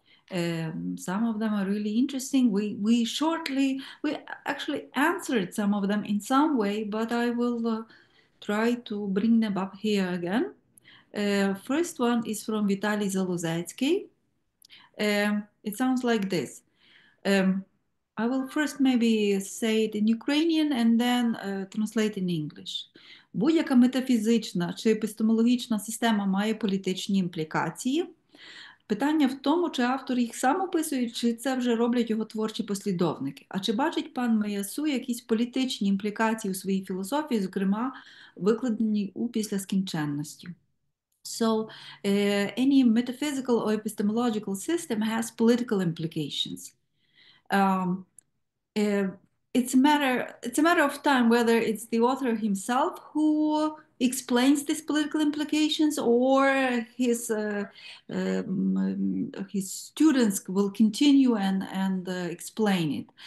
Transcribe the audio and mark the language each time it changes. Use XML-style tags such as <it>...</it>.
<en>Some of them are really interesting. We actually answered some of them in some way, but I will try to bring them up here again. First one is from Vitaly Zaluzetsky. It sounds like this. I will first maybe say it in Ukrainian and then translate in English.</en> <uk>Будь-яка метафізична чи епістемологічна система має політичні імплікації. Питання в тому, чи автор їх сам описує, чи це вже роблять його творчі послідовники. А чи бачить пан Меясу якісь політичні імплікації у своїй філософії, зокрема, викладені у післяскінченності?</uk> <en>So any metaphysical or epistemological system has political implications. It's a matter of time whether it's the author himself who explains these political implications, or his students will continue and explain it.</en>